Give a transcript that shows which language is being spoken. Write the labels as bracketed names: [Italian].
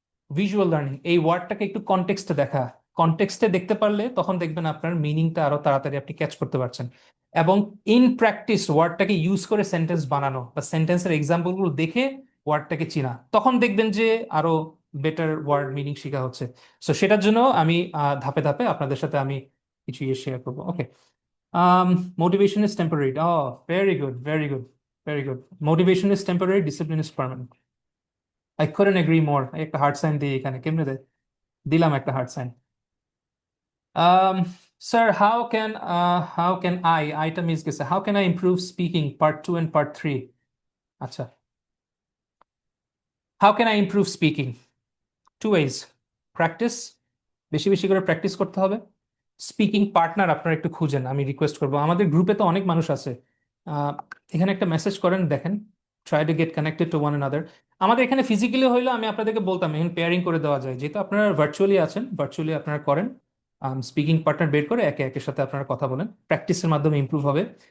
[Bangla] Visual learning, এই ওয়ার্ডটাকে একটু কনটেক্সটে দেখা, কনটেক্সটে দেখতে পারলে তখন দেখবেন আপনার মিনিংটা আরো তাড়াতাড়ি আপনি ক্যাচ করতে পারছেন। এবং ইন প্র্যাকটিস ওয়ার্ডটাকে ইউজ করে সেন্টেন্স বানানো বা সেন্টেন্সের এক্সাম্পলগুলো দেখে ওয়ার্ডটাকে চিনা, তখন দেখবেন যে আরো বেটার ওয়ার্ড মিনিং শেখা হচ্ছে। সো সেটার জন্য আমি ধাপে ধাপে আপনাদের সাথে আমি কিছু ইয়ে শেয়ার করবো। [English] Okay, motivation is temporary. Oh, very good, very good, very good. Motivation is temporary, discipline is permanent. I couldn't agree more. [Bangla] একটা হার্ড সাইন দিয়ে এখানে কেমনে দেয়? দিলাম একটা hard sign. [English] Sir, how can I miss গেছে, how can I improve speaking part 2 and part 3? আচ্ছা, how can I improve speaking? Two ways. [Bangla] Practice, বেশি বেশি করে প্র্যাকটিস করতে হবে। স্পিকিং পার্টনার আপনারা একটু খুঁজেন, আমি রিকোয়েস্ট করবো। আমাদের গ্রুপে তো অনেক মানুষ আছে, এখানে একটা মেসেজ করেন, দেখেন, [English] Try to get connected to one another. [Bangla] আমাদের এখানে ফিজিক্যালি হইলে আমি আপনাদেরকে বলতাম এখানে পেয়ারিং করে দেওয়া যায়, যেহেতু আপনারা ভার্চুয়ালি আছেন, ভার্চুয়ালি আপনারা করেন, স্পিকিং পার্টনার বের করে একে একের সাথে আপনারা কথা বলেন, প্র্যাকটিসের মাধ্যমে ইমপ্রুভ হবে।